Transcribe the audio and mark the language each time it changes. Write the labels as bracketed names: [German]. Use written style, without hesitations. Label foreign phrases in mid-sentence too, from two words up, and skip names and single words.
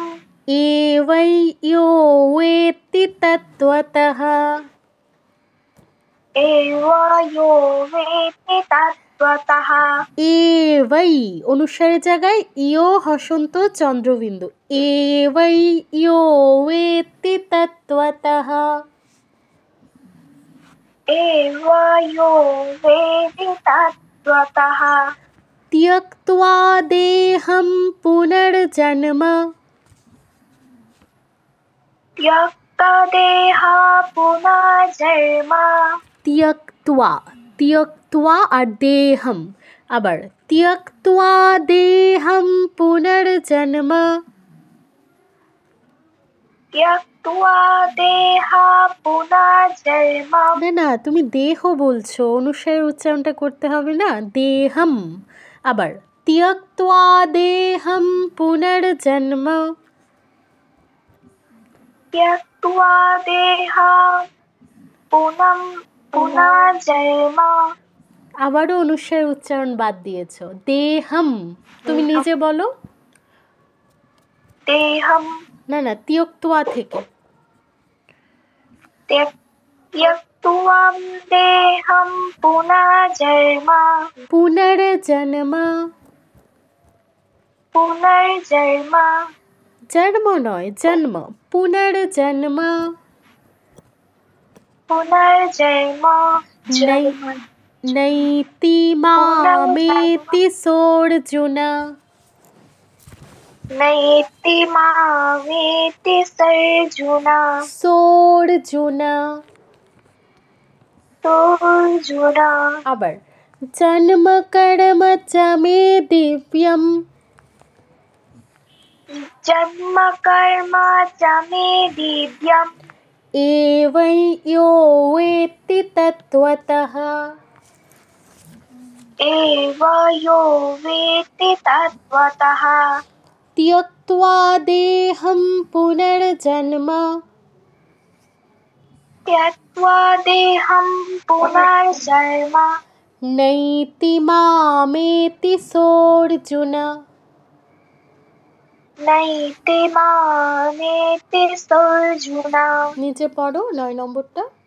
[Sanskrit] এবৈ ইয়ো বেত্তি তত্ত্বতঃ। এব ইয়ো বেত্তি তত্ত্বতঃ। [Bangla] এবৈ অনুসারের জায়গায় ইয়ো হসন্ত চন্দ্রবিন্দু। [Sanskrit] এবৈ ইয়ো বেত্তি তত্ত্বতঃ। এব ইয়ো বেত্তি তত্ত্বতঃ। त्यक्त्वा देहं पुनर्जन्म। त्यक्त्वा देह पुनर्जन्म। त्यक्त्वा, त्यक्त्वा আর দেহম। আবার त्यक्त्वा देहं पुनर्जन्म। त्यक्त्वा देह पुनर्जन्म। [Bangla] না না, তুমি দেহ বলছো, অনুসারের উচ্চারণটা করতে হবে না, দেহম। [Sanskrit] আবার त्यक्त्वा देहं पुनर्जन्म। त्यक्त्वा देह पुनर्जन्म। [Bangla] আবারও অনুসারের উচ্চারণ বাদ দিয়েছো, দেহম। তুমি নিজে বলো। [Sanskrit] देहम। [Bangla] না না, त्यक्त्वा থেকে। [Sanskrit] त्यक्त्वा देहं पुनर्जन्म। পুনর্জন্ম। पुनर्जन्म। [Bangla] জন্ম নয়, জন্ম। পুনর্জন্ম। [Sanskrit] पुनर्जन्म। नै- नैति मामेति सोऽर्जुन। नैति मामेति सोऽर्जुन। सोऽर्जुन। सोऽर्जुन। আবার জন্ম কর্ম চ মে দিব্যম। जन्म कर्म च मे दिव्यम्। एवै यो वेत्ति तत्त्वतः। एव यो वेत्ति तत्त्वतः। त्यक्त्वा देहं पुनर्जन्म। त्यक्त्वा देहं पुनर्जन्म। नैति मामेति सोऽर्जुन। नैति मामेति सोऽर्जुन। [Bangla] নিচে পড়ো 9 নম্বরটা।